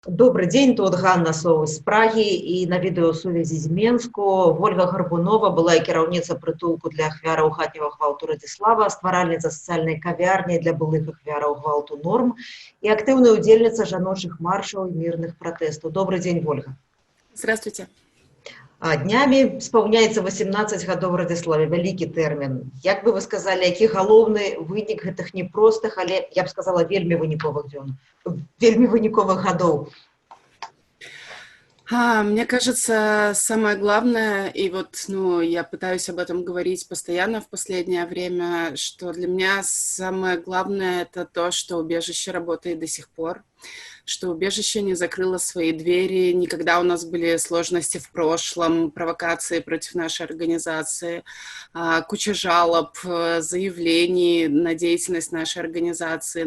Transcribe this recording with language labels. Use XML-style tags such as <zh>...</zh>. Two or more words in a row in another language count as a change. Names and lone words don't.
<ru>Добрый день,</ru> <be>тут Ганна Соў з Прагі і на відэасувязі з Менску. Ольга Гарбунова была і кіраўніца прытулку для ахвяраў хатняга гвалту Радзіслава, стваральніца сацыяльнай кавярні для былых ахвяраў гвалту Норм і актыўная удзельніца жаночых маршаў і мірных пратэстаў.</be> <ru>Добрый день, Ольга. Здравствуйте.</ru> <be>Днямі спаўняецца 18 гадоў Радзіславе, вялікі тэрмін. Як бы вы сказалі, які галоўны вынік гэтых непростых, але, я б сказала, вельмі выніковых дзён, вельмі выніковых гадоў?</be> <ru>Мне кажется, самое главное, и я пытаюсь об этом говорить постоянно в последнее время, что для меня самое главное это то, что убежище работает до сих пор, что убежище не закрыло свои двери, никогда у нас были сложности в прошлом, провокации против нашей организации, куча жалоб, заявлений на деятельность нашей организации.</ru>